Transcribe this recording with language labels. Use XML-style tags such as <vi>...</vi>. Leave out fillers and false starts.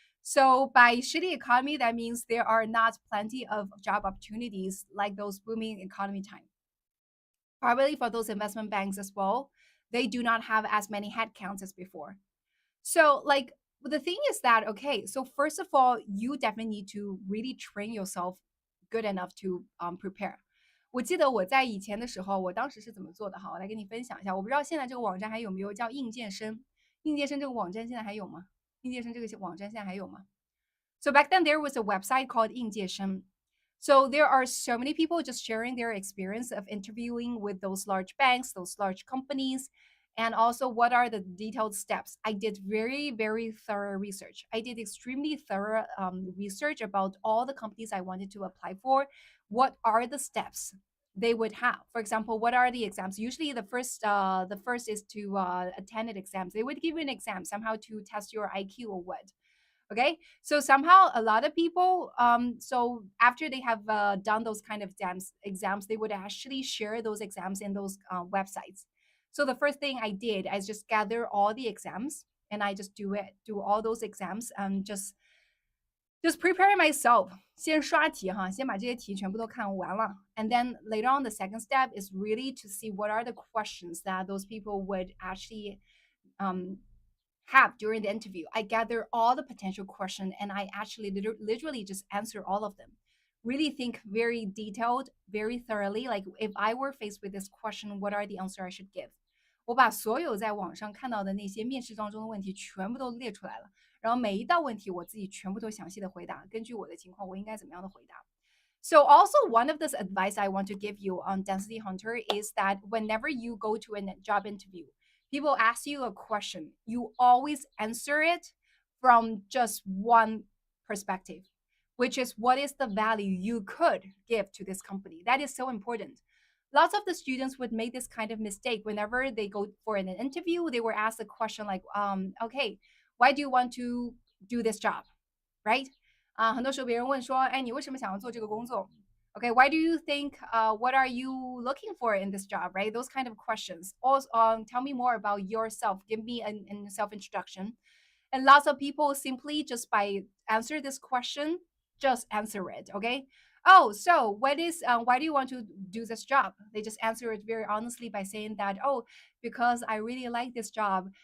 <en>So by shitty economy, that means there are not plenty of job opportunities like those booming economy time. Probably for those investment banks as well, they do not have as many headcounts as before. So like the thing is that, okay, so first of all, you definitely need to really train yourself good enough to prepare.</en> <zh>我记得我在以前的时候，我当时是怎么做的哈，我来跟你分享一下。我不知道现在这个网站还有没有叫应届生，应届生这个网站现在还有吗？应届生这个网站现在还有吗？</zh> <en>So back then there was a website called 应届生. So there are so many people just sharing their experience of interviewing with those large banks, those large companies, and also what are the detailed steps. I did very, very thorough research. I did extremely thorough research about all the companies I wanted to apply for. What are the steps they would have? For example, what are the exams? Usually, the first is to attend an exams. They would give you an exam somehow to test your IQ or what. Okay, so somehow a lot of people, so after they have done those kind of exams, they would actually share those exams in those websites. So the first thing I did is just gather all the exams and I just do all those exams and just prepare myself.</en> <zh>先刷题哈，先把这些题全部都看完了。</zh> <en>And then later on, the second step is really to see what are the questions that those people would actually um, have during the interview. I gather all the potential questions and I actually literally just answer all of them. Really think very detailed, very thoroughly. Like if I were faced with this question, what are the answer I should give?</en> <zh>我把所有在网上看到的那些面试当中的问题全部都列出来了，然后每一道问题我自己全部都详细的回答，根据我的情况我应该怎么样的回答。</zh> <en>So also one of this advice I want to give you on Density Hunter is that whenever you go to a job interview, people ask you a question, you always answer it from just one perspective, which is what is the value you could give to this company. That is so important. Lots of the students would make this kind of mistake whenever they go for an interview. They were asked a question like, okay, why do you want to do this job, right?</en> <zh>很多时候别人问说，哎，你为什么想要做这个工作？</zh> <en>Okay, why do you think? What are you looking for in this job? Right, those kind of questions. Also, tell me more about yourself. Give me a self introduction. And lots of people simply just by answer this question, just answer it. Okay. Oh, so what is why do you want to do this job? They just answer it very honestly by saying that, oh, because I really like this job.</en>